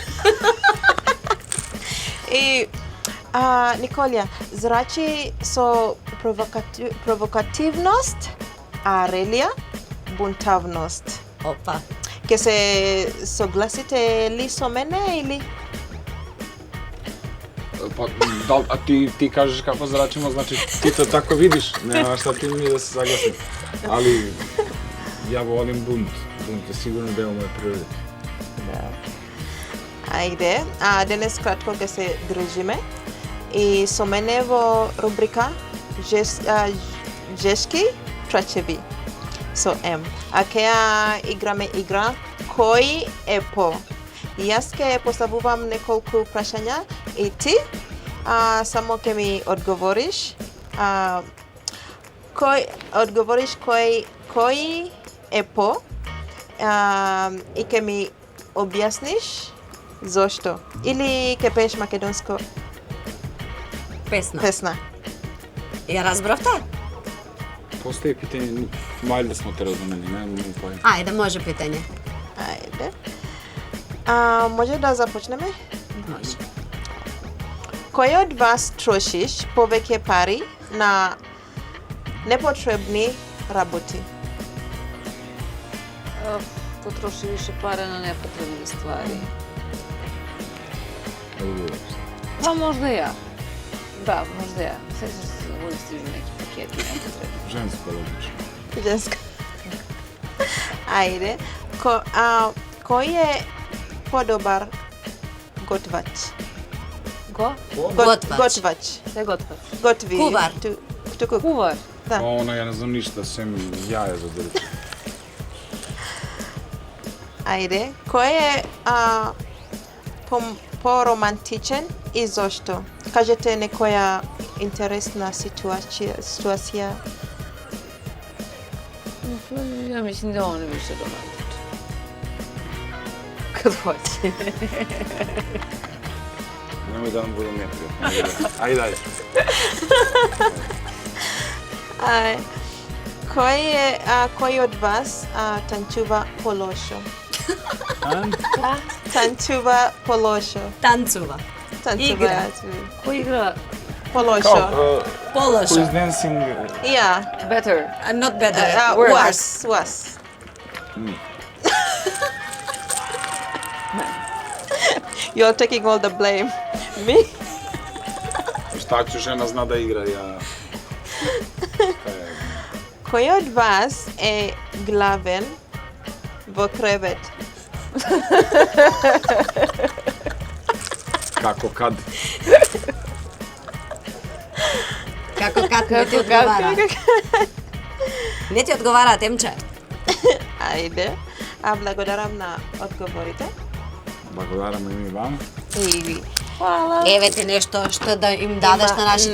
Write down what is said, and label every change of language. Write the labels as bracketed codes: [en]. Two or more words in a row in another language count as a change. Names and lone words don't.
[mk] И Николија, зрачи со провокативност, а Релија бунтавност. Опа. Ке се согласите ли со мене или? [sr] Pa, a ti kažeš kako zračimo, znači ti to tako vidiš, nema šta ti mi da se saglasim. Ali ja volim bunt, bunt je sigurno deo moje prirode. [mk] Ајде, денес кратко ќе се дружиме и со мене во рубрика Жешки трачеви со М. А ќе ја играме игра Кој е по? Јас ќе поставувам неколку прашања и ти само ќе ми одговориш кој е по и ќе ми објасниш зошто? Или ќе пееш македонско Песна. песна? Ја разбравте? [sr] Postoji pitanje, valjda smo te razumeli, ne pojma. [mk] Ајде, може питање. Ајде. Може да започнеме? Може. Кој од вас трошиш повеќе пари на непотребни работи? [sr] To troši više para na nepotrebne stvari. Pa možda ja. Da, možda ja. Sećaš se, uvijek stižu neki paketi nepotrebni. Žensko logično. Ženska. [mk] Ајде. Кој е подобар готвач? Готвач. Готвач. [sr] Šta je gotvač? [mk] Готви. [sr] Кувар. Кто кук? Kuvar. [mk] Да. [sr] Ono, ja ne znam ništa, sem jaja za drče. [mk] Ајде, кој е по-романтичен и зошто? Кажете некоја интересна ситуација. [sr] Ja mislim da on je više romantičan. Kad hoće. Nemoj da nam budu neprijatno. Ajde, ajde. [mk] Кој од вас танцува по лошо? Танцува по лошо. Танцува. Игра. [sr] Ko igra [mk] По лошо. [sr] Kao, [mk] Полошо. [en] who's dancing? Yeah. better? Not better. Was. You're taking all the blame. Me? [sr] Šta ću, žena zna da igra, ja... [mk] Кој од вас е главен во кревет? [sr] Kako kad? [mk] Како не ти одговара? Не ти одговара, Темче. Ајде. Благодарам на одговорите. Благодарам и ми вам. И [sr] Hvala. [mk] Еве ти нешто што да им дадеш на нашите